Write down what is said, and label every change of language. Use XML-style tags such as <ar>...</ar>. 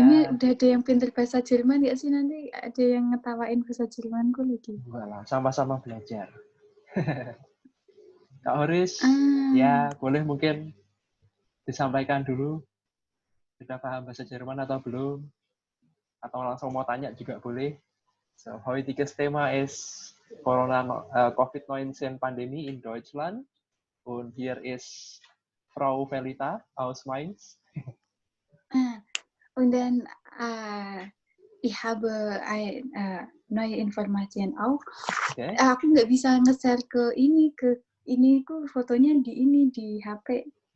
<id>Ini udah ada yang pintar bahasa Jerman nggak sih, nanti ada yang ngetawain bahasa Jermanku lagi? Enggak lah, sama-sama belajar. Kak Horis, ya boleh mungkin disampaikan dulu. Sudah paham bahasa Jerman atau belum? Atau langsung mau tanya juga boleh.</id> <de>So, heutiges Thema ist COVID-19 Pandemie in Deutschland. Und hier ist Frau Felita aus Mainz. Und dann ich habe neue Informationen auch. Okay.</de> <id>Aku nggak bisa nge-share ke ini ku fotonya di HP.</id>